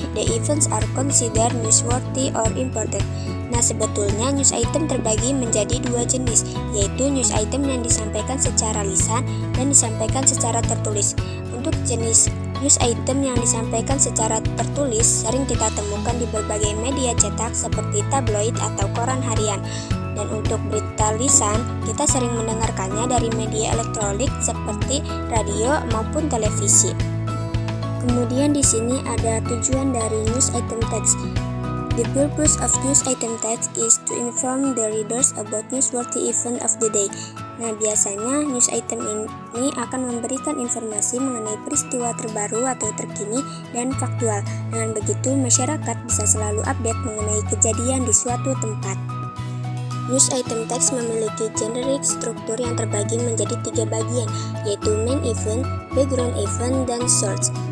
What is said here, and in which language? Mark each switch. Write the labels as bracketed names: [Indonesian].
[English] The events are considered newsworthy or important. [Indonesian] Nah, sebetulnya news item terbagi menjadi dua jenis, yaitu news item yang disampaikan secara lisan dan disampaikan secara tertulis. Untuk jenis news item yang disampaikan secara tertulis sering kita temukan di berbagai media cetak seperti tabloid atau koran harian. Dan untuk berita lisan, kita sering mendengarkannya dari media elektronik seperti radio maupun televisi. Kemudian di sini ada tujuan dari news item text. [English] The purpose of news item text is to inform the readers about newsworthy event of the day. [Indonesian] Nah, biasanya news item ini akan memberikan informasi mengenai peristiwa terbaru atau terkini dan faktual. Dengan begitu, masyarakat bisa selalu update mengenai kejadian di suatu tempat. News item text memiliki generic struktur yang terbagi menjadi 3 bagian, yaitu main event, background event, dan source.